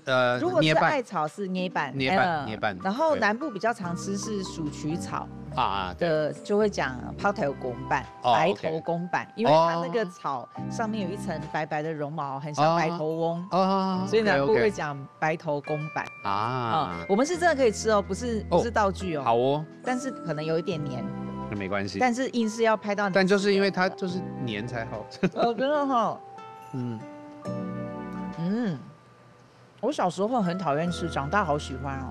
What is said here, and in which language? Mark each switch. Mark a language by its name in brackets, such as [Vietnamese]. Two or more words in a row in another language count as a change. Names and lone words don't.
[Chinese] 如果是艾草是捏板。捏板。然後南部比較常吃是鼠曲草。的就會講拋頭公板、白頭公板，因為它那個草上面有一層白白的絨毛，很像白頭翁，所以南部會講白頭公板我們是真的可以吃哦，不是道具哦。好哦，但是可能有一點黏，那沒關係。但是硬是要拍到，但就是因為它就是黏才好吃。真的哈。我小時候很討厭吃，長大好喜歡哦。